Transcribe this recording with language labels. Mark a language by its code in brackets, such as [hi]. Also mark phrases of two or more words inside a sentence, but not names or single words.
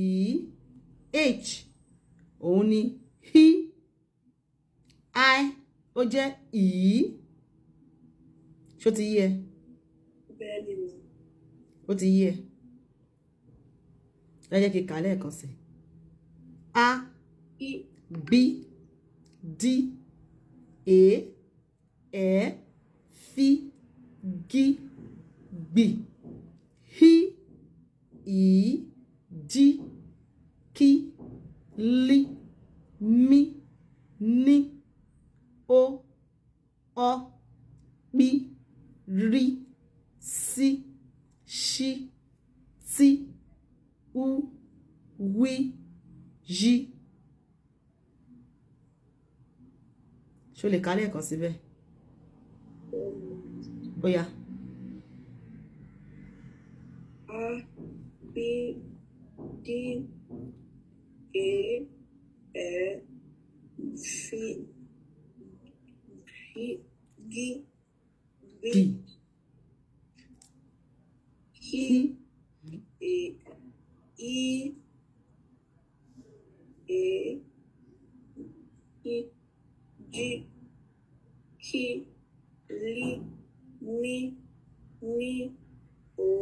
[yo] H òun ni hí. I ó jẹ́ ì. Ṣó ti yé ẹ? Bẹ́ẹ̀ni mi. Ó ti yé ẹ. Ẹ jẹ́ kí n kà á lẹ́ẹ̀kan sí. A, B, D, E, F, G, B, H, I, J, K, L, M, N, O, P, R, C, Sh, T, U, W, J. Ṣó lè kà lẹ́ẹ̀kan síbẹ̀? Ó yá. A, B, D, E, F, G, B, H, I, J, K, L, M, N, O,